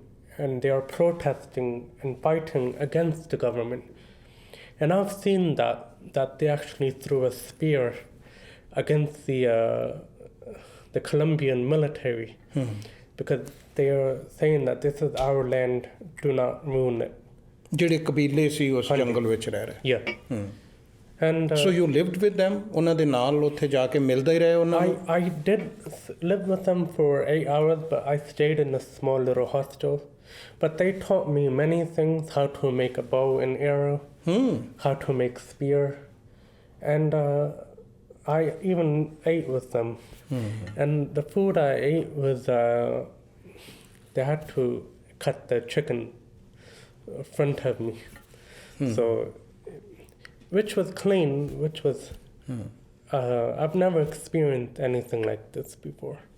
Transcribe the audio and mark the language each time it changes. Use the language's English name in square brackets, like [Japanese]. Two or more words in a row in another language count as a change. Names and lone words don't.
[English] And they are protesting and fighting against the government. And I've seen that they actually threw a spear against the Colombian military because they are saying that this is our land, do not ruin it. [Punjabi] ਜਿਹੜੇ ਕਬੀਲੇ ਸੀ ਉਸ ਜੰਗਲ ਵਿੱਚ ਰਹਿ ਰਹੇ? [English] Yeah. And so you lived with them? [Punjabi] ਉਹਨਾਂ ਦੇ ਨਾਲ ਉੱਥੇ ਜਾ ਕੇ ਮਿਲਦੇ ਹੀ ਰਹੇ ਉਹਨਾਂ ਨੂੰ? [English] I did live with them for 8 hours, but I stayed in a small little hostel. But they taught me many things: how to make a bow and arrow, how to make spear, and I even ate with them. And the food I ate was they had to cut the chicken in front of me, so which was clean, which was I've never experienced anything like this before.